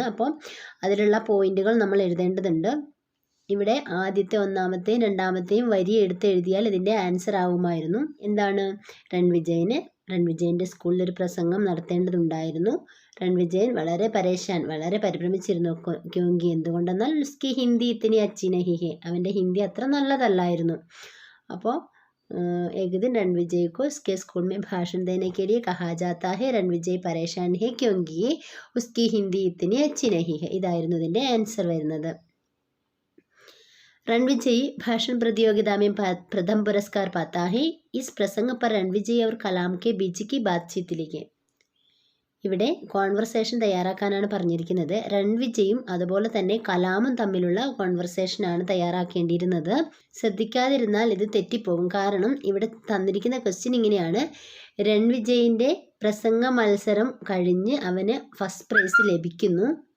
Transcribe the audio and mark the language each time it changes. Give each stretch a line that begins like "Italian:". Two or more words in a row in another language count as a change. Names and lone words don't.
Malayalam: അപ്പം അതിലുള്ള പോയിന്റുകൾ നമ്മൾ എഴുതേണ്ടതുണ്ട്. ഇവിടെ ആദ്യത്തെ 1ാമത്തെയും 2ാമത്തെയും വരി എടുത്ത് എഴുതിയാൽ ഇതിൻ്റെ ആൻസർ ആവുമായിരുന്നു. എന്താണ്? രൺവിജയൻ്റെ സ്കൂളിൽ ഒരു പ്രസംഗം നടത്തേണ്ടതുണ്ടായിരുന്നു. രൺവിജയൻ വളരെ വളരെ പരിഭ്രമിച്ചിരുന്നു.
Hindi: क्योंकि എന്തുകൊണ്ടെന്നാൽ उसकी हिंदी इतनी अच्छी नहीं है.
Malayalam: അവൻ്റെ ഹിന്ദി അത്ര നല്ലതല്ലായിരുന്നു.
Hindi: അപ്പോൾ एक दिन रणविजय को उसके स्कूल में भाषण देने के लिए कहा जाता है. रणविजय परेशान है क्योंकि उसकी हिंदी इतनी अच्छी नहीं है.
Malayalam: ഇതായിരുന്നു ഇതിൻ്റെ ആൻസർ വരുന്നത്.
Hindi: रणविजय भाषण प्रतियोगिता में प्रथम पुरस्कार पाता है. इस प्रसंग पर रणविजय और कलाम के बीच की बातचीत लिखें.
Malayalam: ഇവിടെ കോൺവെർസേഷൻ തയ്യാറാക്കാനാണ് പറഞ്ഞിരിക്കുന്നത്. രൺവിജയും അതുപോലെ തന്നെ കലാമും തമ്മിലുള്ള കോൺവെർസേഷനാണ് തയ്യാറാക്കേണ്ടിയിരുന്നത്. ശ്രദ്ധിക്കാതിരുന്നാൽ ഇത് തെറ്റിപ്പോകും. കാരണം ഇവിടെ തന്നിരിക്കുന്ന ക്വസ്റ്റ്യൻ ഇങ്ങനെയാണ്, രൺവിജയിൻ്റെ പ്രസംഗ മത്സരം കഴിഞ്ഞ് അവന്
English: first prize
Malayalam: ലഭിക്കുന്നു.